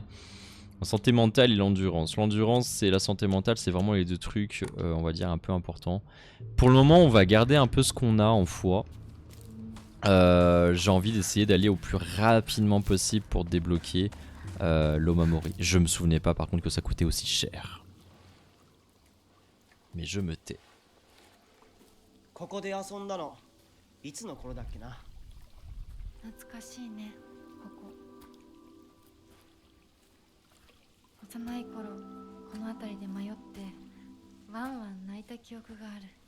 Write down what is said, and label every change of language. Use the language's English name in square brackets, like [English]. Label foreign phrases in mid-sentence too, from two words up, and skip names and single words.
[French] La santé mentale et l'endurance. L'endurance, c'est la santé mentale, c'est vraiment les deux trucs, on va dire, un peu importants. Pour le moment, on va garder un peu ce qu'on a en foi. J'ai envie d'essayer d'aller au plus rapidement possible pour débloquer l'Omamori. Je me souvenais pas par contre que ça coûtait aussi cher. Mais je me tais. [Japanese] ここで遊んだのいつの頃だっけな。懐かしいねここ。幼い頃この辺りで迷ってワンワン泣いた記憶がある。